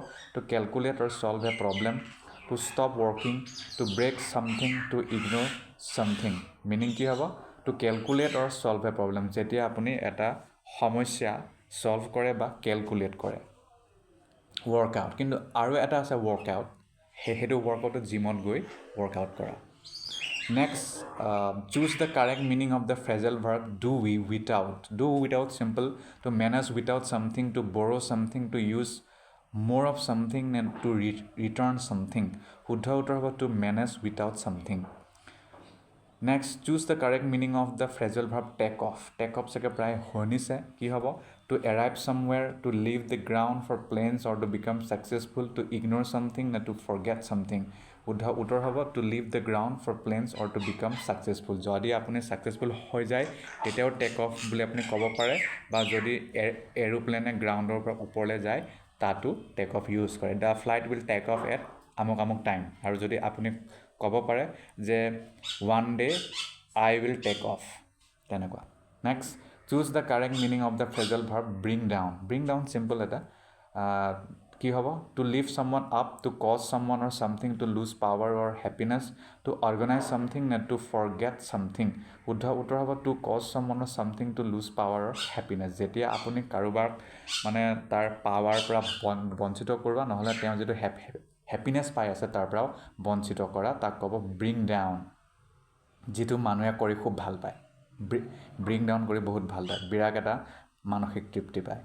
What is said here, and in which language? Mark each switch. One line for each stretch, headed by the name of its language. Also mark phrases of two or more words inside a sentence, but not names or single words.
English: to calculate or solve a problem, to stop working, to break something, to ignore something.
Assamese: মিনিং কি হ'ব?
English: to calculate or solve a problem,
Assamese: যেতিয়া আপুনি এটা সমস্যা ছল্ভ কৰে বা কেলকুলেট কৰে, ৱৰ্কআউট. কিন্তু আৰু এটা আছে ৱৰ্কআউট, সেইটো ৱৰ্কআউটত জিমত গৈ ৱৰ্কআউট কৰা.
English: Next, choose the correct meaning of the phrasal verb do we without. Do without simple, to manage without something, to borrow something, to use more of something, and to return something.
Assamese: শুদ্ধ উত্তৰ হ'ব
English: to manage without something. Next, choose the correct meaning of the phrasal verb take off. Take off
Assamese: চাগে প্ৰায় শুনিছে কি হ'ব
English: to arrive somewhere, to leave the ground for planes, or to become successful, to ignore something, না to forget something.
Assamese: শুদ্ধ উত্তৰ হ'ব
English: to leave the ground for planes or to become successful.
Assamese: যদি আপুনি successful হৈ যায় তেতিয়াও
English: take off
Assamese: বুলি আপুনি ক'ব পাৰে, বা যদি এৰোপ্লেনে গ্ৰাউণ্ডৰ পৰা ওপৰলৈ যায় তাতো
English: take off
Assamese: ইউজ কৰে.
English: The flight will take off at
Assamese: আমুক আমুক টাইম. আৰু যদি আপুনি ক'ব পাৰে যে
English: one day I will take off তেনেকুৱা. Next, choose the correct meaning of the phrasal verb bring down. Bring down simple
Assamese: এটা কি হ'ব
English: to lift someone up, to cause someone or something to lose power or happiness, to organize something, not to forget something.
Assamese: শুদ্ধ উত্তৰ হ'ব
English: to cause someone or something to lose power or happiness.
Assamese: যেতিয়া আপুনি কাৰোবাক মানে তাৰ পাৱাৰ পৰা বঞ্চিত কৰিব, নহ'লে তেওঁ যিটো হেপিনেছ পাই আছে তাৰ পৰাও বঞ্চিত কৰা, তাক ক'ব
English: bring down.
Assamese: যিটো মানুহে কৰি খুব ভাল পায়,
English: bring down
Assamese: কৰি বহুত ভাল পায়, বিৰাট এটা মানসিক তৃপ্তি পায়.